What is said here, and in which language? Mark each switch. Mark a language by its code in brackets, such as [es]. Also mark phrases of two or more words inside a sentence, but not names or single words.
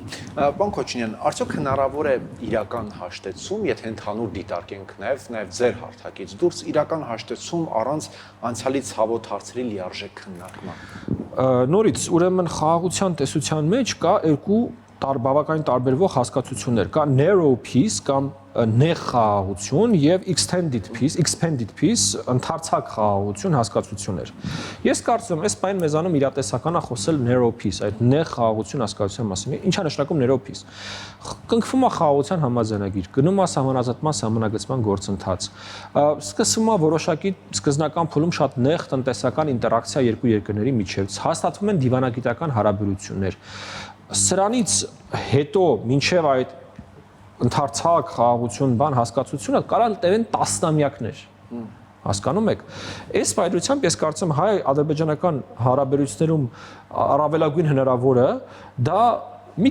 [hy] Պարոն Քոչինյան, արդյոք հնարավոր է իրական հաշտեցում, եթե ընդհանուր դիտարկենք նաեւ ձեր հարթակից դուրս իրական հաշտեցում առանց անցյալի ցավոտ հարցերի լիարժեք քննարկման։ Նորից, ուրեմն խաղաղության տեսության մեջ կա երկու բավականին տարբերվող հասկացություններ, կա [en] narrow peace [hy] կամ նեղ խաղաղություն եւ [en] expanded peace, [hy] ընդարձակ խաղաղություն հասկացություններ։ Ես կարծում եմ, այս բանը մեզանում իրատեսական է խոսել [en] narrow peace, [hy] այդ նեղ խաղաղություն հասկացության մասին։ Ինչ է նշանակում [en] narrow peace։ [hy] Կնքվում է խաղաղության համաձայնագիր, գնում է սահմանազատման, սահմանագծման գործընթաց։ Սկսվում է որոշակի սկզբնական փուլում շատ նեղ տնտեսական ինտերակցիա երկու երկրների միջև, հաստատվում են դիվանագիտական հարաբերություններ։ Սրանից հետո մինչև այդ ընդարձակ խաղաղություն բան հասկացությունը կարող տևեն տասնամյակներ։ Հասկանում եք։ Այս պայմանությամբ ես կարծում եմ հայ-ադրբեջանական հարաբերություններում առավելագույն հնարավորը դա մի